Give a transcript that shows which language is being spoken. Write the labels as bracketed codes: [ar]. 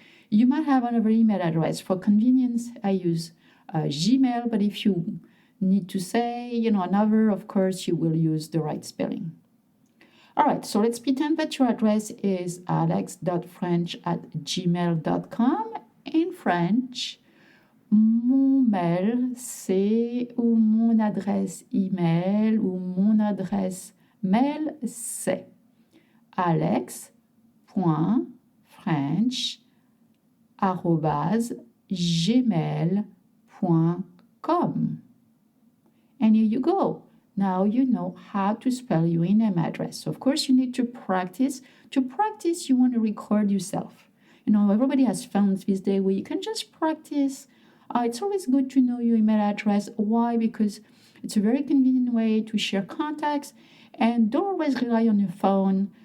[en] You might have another email address. For convenience, I use Gmail, but if you need to say, another, of course, you will use the right spelling. All right, so let's pretend that your address is alex.french@gmail.com. In French, [fr] mon mail, c'est, ou mon adresse email, ou mon adresse mail, c'est alex.french@gmail.com. [en] And here you go. Now you know how to spell your email address. So of course, you need to practice. To practice, you want to record yourself. Everybody has phones these days where you can just practice. It's always good to know your email address. Why? Because it's a very convenient way to share contacts, and don't always rely on your phone.